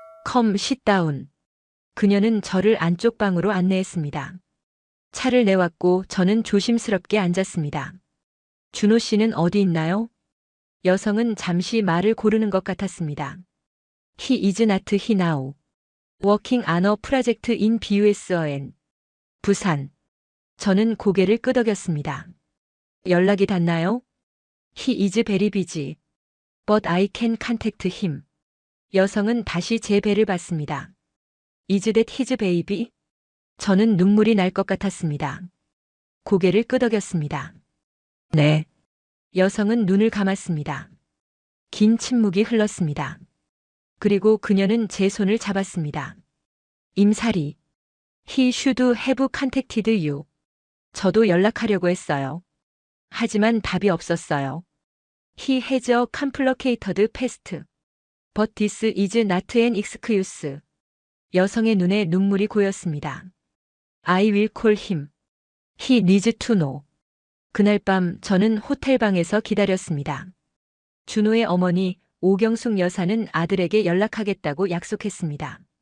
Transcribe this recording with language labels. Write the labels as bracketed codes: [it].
[en] Come, sit down. [ko] 그녀는 저를 안쪽 방으로 안내했습니다. 차를 내왔고 저는 조심스럽게 앉았습니다. 준호 씨는 어디 있나요? 여성은 잠시 말을 고르는 것 같았습니다. [en] He is not here now. Working on a project in BUSN. [ko] 부산. 저는 고개를 끄덕였습니다. 연락이 닿나요? [en] He is very busy. But I can contact him. [ko] 여성은 다시 제 배를 봤습니다. [en] Is that his baby? [ko] 저는 눈물이 날 것 같았습니다. 고개를 끄덕였습니다. 네. 여성은 눈을 감았습니다. 긴 침묵이 흘렀습니다. 그리고 그녀는 제 손을 잡았습니다. 임사리. [en] He should have contacted you. [ko] 저도 연락하려고 했어요. 하지만 답이 없었어요. [en] He has a complicated past. But this is not an excuse. [ko] 여성의 눈에 눈물이 고였습니다. [en] I will call him. He needs to know. [ko] 그날 밤 저는 호텔방에서 기다렸습니다. 준호의 어머니 오경숙 여사는 아들에게 연락하겠다고 약속했습니다.